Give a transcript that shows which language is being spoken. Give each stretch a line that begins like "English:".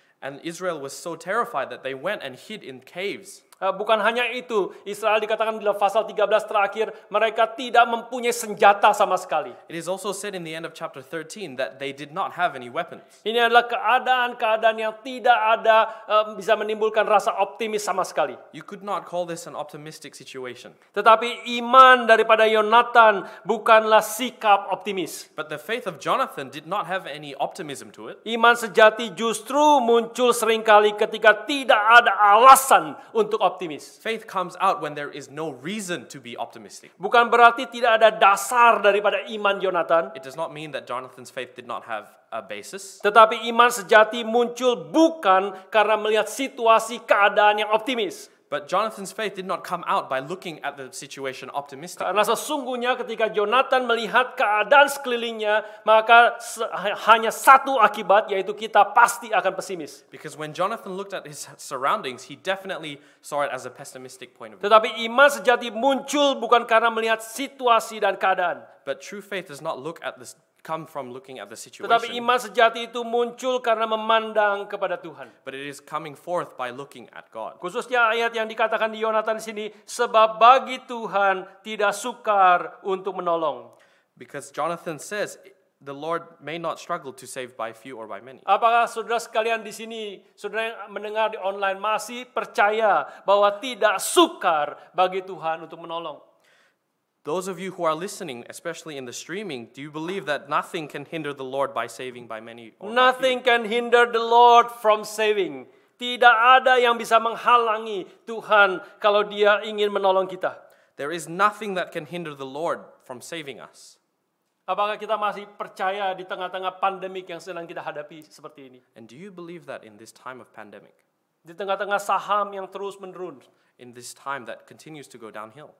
English: And Israel was so terrified that they went and hid in caves.
Indonesian: Bukan hanya itu, Israel dikatakan dalam pasal 13 terakhir, mereka tidak mempunyai senjata sama sekali.
English: It is also said in the end of chapter 13 that they did not have any weapons.
Indonesian: Ini adalah keadaan-keadaan yang tidak ada bisa menimbulkan rasa optimis sama sekali.
English: You could not call this an optimistic situation.
Indonesian: Tetapi iman daripada Yonatan bukanlah sikap optimis.
English: But the faith of Jonathan did not have any optimism to it.
Indonesian: Iman sejati justru muncul seringkali ketika tidak ada alasan untuk optimis.
English: Faith comes out when there is no reason to be optimistic.
Indonesian: Bukan berarti tidak ada dasar daripada iman Yonatan,
English: It does not mean that Jonathan's faith did not have a basis.
Indonesian: tetapi iman sejati muncul bukan karena melihat situasi keadaan yang optimis.
English: But Jonathan's faith did not come out by looking at the situation optimistically.
Indonesian: Karena sesungguhnya ketika Yonatan melihat keadaan sekelilingnya, maka hanya satu akibat, yaitu kita pasti akan pesimis.
English: Because when Jonathan looked at his surroundings, he definitely saw it as a pessimistic point of view.
Indonesian: Tetapi iman sejati muncul bukan karena melihat situasi dan keadaan.
English: But true faith does not come from looking at the
Indonesian: Tetapi
English: situation,
Indonesian: iman sejati itu muncul karena memandang kepada Tuhan.
English: but it is coming forth by looking at God.
Indonesian: Khususnya ayat yang dikatakan di Yonatan di sini, sebab bagi Tuhan tidak sukar untuk menolong.
English: Because Jonathan says, the Lord may not struggle to save by few or by many.
Indonesian: Apakah saudara sekalian di sini, saudara yang mendengar di online masih percaya bahwa tidak sukar bagi Tuhan untuk menolong?
English: Those of you who are listening, especially in the streaming, do you believe that nothing can hinder the Lord by saving by many or by few? Nothing can hinder the Lord from saving.
Indonesian: Tidak ada yang bisa menghalangi Tuhan kalau Dia ingin menolong kita.
English: There is nothing that can hinder the Lord from saving us.
Indonesian: Apakah kita masih percaya di tengah-tengah pandemik yang sedang kita hadapi seperti ini?
English: And do you believe that in this time of pandemic,
Indonesian: Di tengah-tengah saham yang terus menurun,
English: in this time that continues to go downhill,